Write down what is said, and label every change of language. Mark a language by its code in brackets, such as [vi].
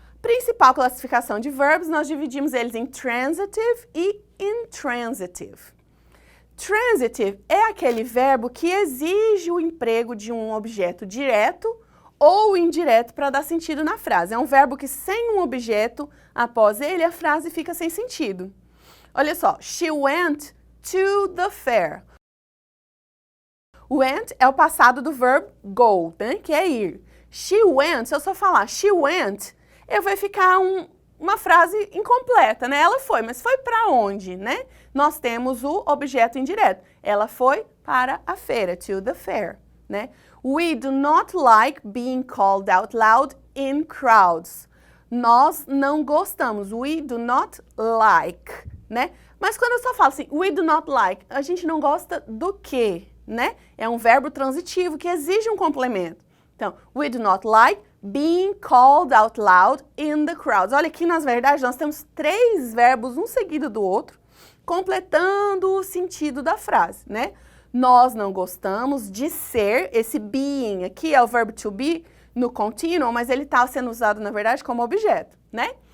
[pt] Principal classificação de verbos, nós dividimos eles em transitive e intransitive. Transitive é aquele verbo que exige o emprego de um objeto direto ou indireto para dar sentido na frase. É um verbo que sem um objeto após ele, a frase fica sem sentido. Olha só, [en] she went to the fair. [pt] Went é o passado do verbo go, né, que é ir. [en] She went, [pt] se eu só falar she went, vai ficar uma frase incompleta, né? Ela foi, mas foi para onde, né? Nós temos o objeto indireto. Ela foi para a feira, [en] to the fair, [pt] né? [en] We do not like being called out loud in crowds. [pt] Nós não gostamos. [en] We do not like, [pt] né? Mas quando eu só falo assim, [en] we do not like, [pt] a gente não gosta do quê, né? É um verbo transitivo que exige um complemento. [en] Então, we do not like being called out loud in the crowds. [pt] Olha aqui, na verdade, nós temos 3 verbos, um seguido do outro, completando o sentido da frase, né? Nós não gostamos de ser, esse being aqui é o verbo to be no contínuo, mas ele está sendo usado, na verdade, como objeto, né?